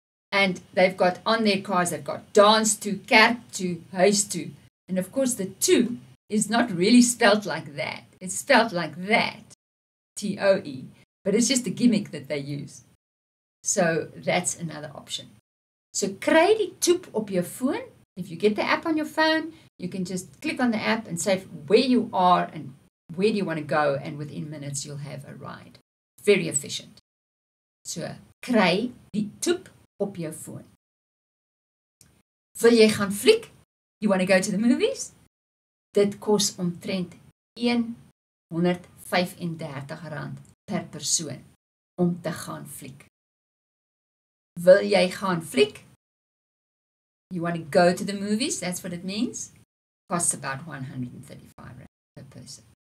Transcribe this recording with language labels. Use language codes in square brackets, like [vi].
[en] And they've got on their cars, they've got dance to, kerk to, huis to. And of course, the to is not really spelled like that. It's spelled like that, T-O-E. But it's just a gimmick that they use. So that's another option. [af] So kry die toep op jou phone. [en] If you get the app on your phone, you can just click on the app and say where you are and where do you want to go, and within minutes you'll have a ride. Very efficient. [af] So kry die toep op jou phone. Wil jy gaan fliek? [en] You want to go to the movies? [af] Dit kos omtrent R135 per persoon om te gaan fliek. Wil jy gaan fliek? [en] You want to go to the movies? That's what it means. Costs about R135 per person.